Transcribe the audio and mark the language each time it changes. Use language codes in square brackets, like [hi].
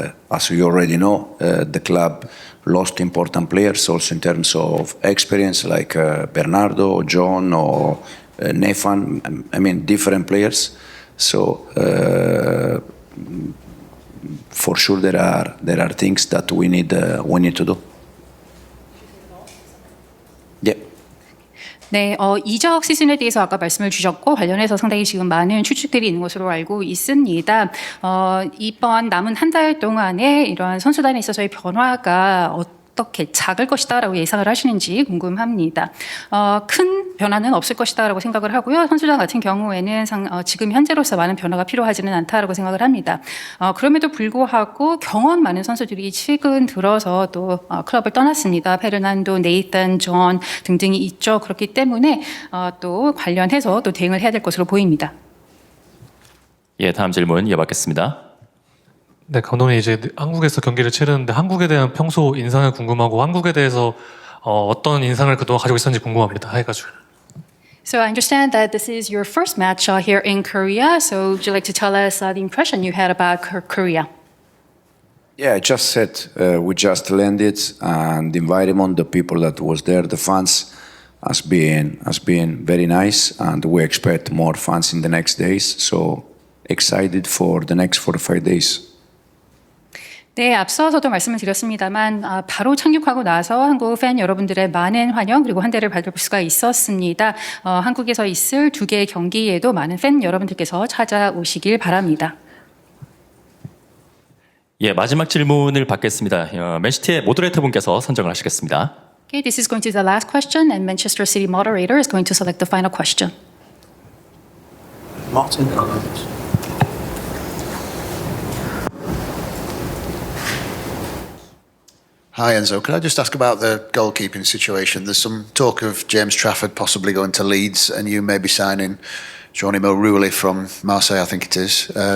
[en] As you already know, the club lost important players also in terms of experience, like Bernardo, John, or Nathan. I mean, different players. So for sure there are things that we need to do. Yeah. [ko] 네, 이적 시즌에 대해서 아까 말씀을 주셨고 관련해서 상당히 지금 많은 추측들이 있는 것으로 알고 있습니다. 이번 남은 한 달 동안에 이러한 선수단에 있어서의 변화가 어떻게 작을 것이다라고 예상을 하시는지 궁금합니다. 큰 변화는 없을 것이다라고 생각을 하고요. 선수단 같은 경우에는 지금 현재로서 많은 변화가 필요하지는 않다라고 생각을 합니다. 그럼에도 불구하고 경험 많은 선수들이 최근 들어서 또 클럽을 떠났습니다. 페르난도, 네이탄, 존 등등이 있죠. 그렇기 때문에 또 관련해서 또 대응을 해야 될 것으로 보입니다. 예, 다음 질문 이어받겠습니다. 네, 감독님 이제 한국에서 경기를 치르는데 한국에 대한 평소 인상을 궁금하고 한국에 대해서 어떤 인상을 그동안 가지고 있었는지 궁금합니다. 해가지고. [en] So I understand that this is your first match here in Korea. So would you like to tell us the impression you had about Korea? Yeah, I just said we just landed, and the environment, the people that was there, the fans, has been very nice, and we expect more fans in the next days. So excited for the next 4 or 5 days. [ko] 네, 앞서서도 말씀을 드렸습니다만 바로 착륙하고 나서 한국 팬 여러분들의 많은 환영 그리고 환대를 받을 수가 있었습니다. 한국에서 있을 2개의 경기에도 많은 팬 여러분들께서 찾아오시길 바랍니다. 예, 마지막 질문을 받겠습니다. 맨시티의 모더레이터 분께서 선정을 하시겠습니다. [en] Okay, this is going to be the last question, and Manchester City moderator is going to select the final question. Martin. Hi Enzo, can I just ask about the goalkeeping situation? There's some talk of James Trafford possibly going to Leeds and you may be signing Johnny Mulrooley from Marseille, I think it is.